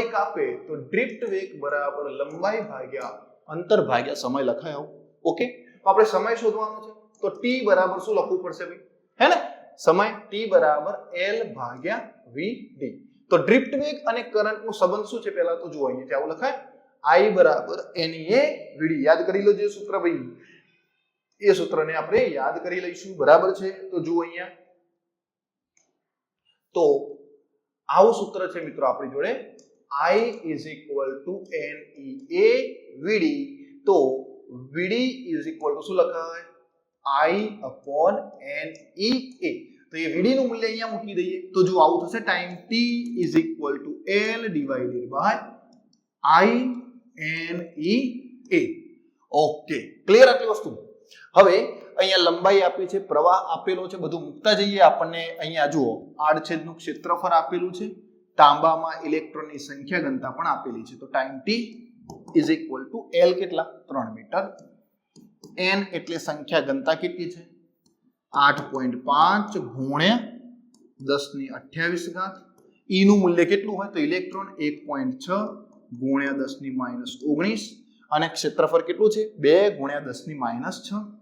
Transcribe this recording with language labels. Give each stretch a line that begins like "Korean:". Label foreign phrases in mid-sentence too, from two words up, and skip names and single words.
Gujarati: કાપે તો ડ્રિફ્ટ વેગ બરાબર લંબાઈ ભાગ્યા અંતર ભાગ્યા સમય લખાય આવું ઓકે તો આપણે સમય શોધવાનો છે તો t બરાબર શું લખવું પડશે ભાઈ હે ને સમય t બરાબર l ભાગ્યા vd તો ડ્રિફ્ટ વેગ અને કરંટનો સંબંધ શું છે પહેલા તો જુઓ અહીંયા આવું લખાય I બરાબર NA vd યાદ કરી લો જે સૂત્ર ભાઈ એ સૂત્રને આપણે યાદ કરી લઈશું બરાબર છે તો જુઓ અહીંયા તો આવું સૂત્ર છે મિત્રો આપણી જોડે I
English: is equal to
Gujarati: NEA vd તો vd
English: is equal to
Gujarati: શું લખાય I upon NEA તો એ vd નું મૂલ્ય અહીંયા મૂકી દઈએ તો જો આવું થશે ટાઈમ t
English: is equal to L divided by I
Gujarati: NEA
English: okay clear
Gujarati: આટલી વસ્તુ હવે અહીંયા લંબાઈ આપી છે પ્રવાહ આપેલો છે બધું મૂકતા જઈએ આપણને અહીંયા જુઓ આડછેદનું ક્ષેત્રફળ આપેલું છે તાંબામાં ઇલેક્ટ્રોનની સંખ્યા ઘનતા પણ આપેલી છે તો ટાઈમ t
English: is equal to L
Gujarati: કેટલા 3 મીટર n એટલે સંખ્યા ઘનતા કેટલી છે 8.5 ગુણ્યા 10⁻28 e નું મૂલ્ય કેટલું હોય તો ઇલેક્ટ્રોન 1.6 ગુણ્યા 10⁻19 અને ક્ષેત્રફળ કેટલું છે 2 ગુણ્યા 10⁻6